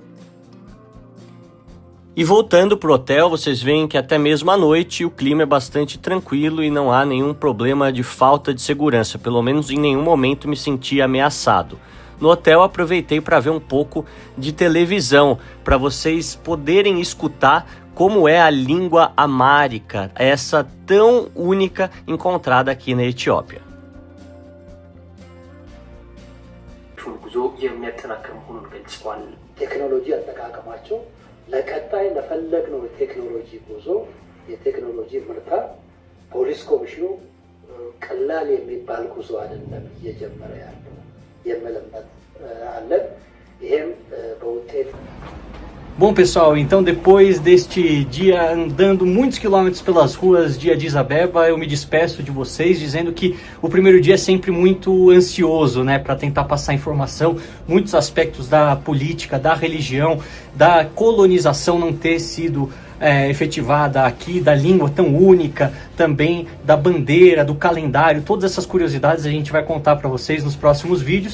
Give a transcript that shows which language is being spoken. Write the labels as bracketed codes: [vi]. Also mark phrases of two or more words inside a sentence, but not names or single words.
[pt] E voltando para o hotel, vocês veem que até mesmo à noite o clima é bastante tranquilo e não há nenhum problema de falta de segurança. Pelo menos em nenhum momento me senti ameaçado. No hotel aproveitei para ver um pouco de televisão, para vocês poderem escutar como é a língua amárica, essa tão única encontrada aqui na Etiópia. [am] ቴክኖሎጂ አጠቃቀማቸው ለቀጣይ ለፈለግነው የቴክኖሎጂ ጉዞ የቴክኖሎጂ ምርታ ፖሊስ ኮሚሽኑ ቀላል የሚባል ጉዞ አይደለም እየጀመረ ያለው የመለመት አለን ይሄም በውጤት [pt] Bom, pessoal, então depois deste dia andando muitos quilômetros pelas ruas de Addis Abeba, eu me despeço de vocês dizendo que o primeiro dia é sempre muito ansioso, né, para tentar passar informação, muitos aspectos da política, da religião, da colonização não ter sido efetivada aqui, da língua tão única, também da bandeira, do calendário, todas essas curiosidades a gente vai contar para vocês nos próximos vídeos.